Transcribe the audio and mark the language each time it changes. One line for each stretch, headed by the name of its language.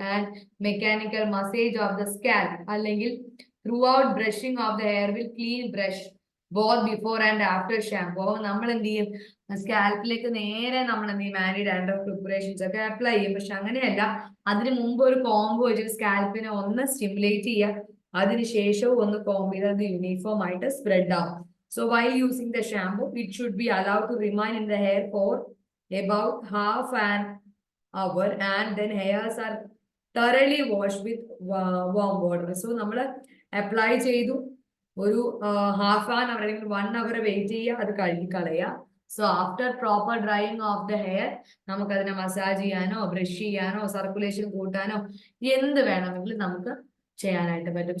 English: And mechanical massage of the scalp അല്ലെങ്കിൽ throughout brushing of the hair will clean brush both before and after shampoo.
Malayalam: അപ്പോൾ നമ്മൾ എന്ത് ചെയ്യും? സ്കാൽപ്പിലേക്ക് നേരെ നമ്മൾ എന്ത് ചെയ്യും? ആന്റി ഡാൻഡ്രഫ് പ്രിപ്പറേഷൻസ് ഒക്കെ അപ്ലൈ ചെയ്യും. പക്ഷെ അങ്ങനെയല്ല, അതിന് മുമ്പ് ഒരു കോംബോ വെച്ച് സ്കാൽപ്പിനെ ഒന്ന് സ്റ്റിമുലേറ്റ് ചെയ്യുക, അതിനുശേഷവും ഒന്ന് കോംബ് ചെയ്ത് അത് യൂണിഫോം ആയിട്ട് സ്പ്രെഡ് ആവും.
English: So while using the shampoo, it should be allowed to remain in the hair for about half an hour, and then hairs are thoroughly washed with warm water.
Malayalam: So നമ്മൾ apply ചെയ്തു, ഒരു
English: half an hour
Malayalam: അല്ലെങ്കിൽ 1 hour wait ചെയ്യുക, അത് കഴുകി കളയുക.
English: so after proper drying of the hair
Malayalam: നമുക്കതിനെ massage ചെയ്യാനോ ബ്രഷ് ചെയ്യാനോ സർക്കുലേഷൻ കൂട്ടാനോ എന്ത് വേണമെങ്കിലും നമുക്ക് ചെയ്യാനായിട്ട് പറ്റും.